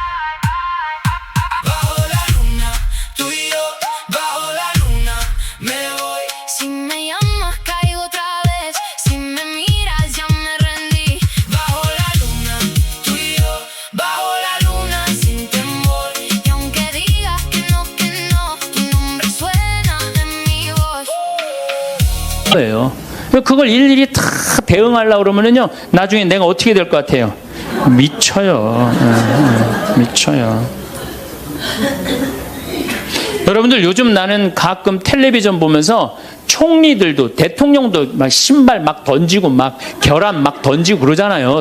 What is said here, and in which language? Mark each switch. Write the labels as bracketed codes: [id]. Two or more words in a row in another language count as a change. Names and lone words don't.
[es] Bajo la luna, tú y yo, bajo la luna me voy. Si me llamas caigo otra vez, si me miras ya me rendí. Bajo la luna, tú y yo, bajo la luna sin temor. Y aunque digas que no, tu nombre suena en mi voz. [ko] 거예요. 그걸 일일이 다 대응하려고 그러면은요, 나중에 내가 어떻게 될 것 같아요? 미쳐요. 미쳐요. 여러분들 요즘 나는 가끔 텔레비전 보면서 총리들도, 대통령도 막 신발 막 던지고 막 결함 막 던지고 그러잖아요.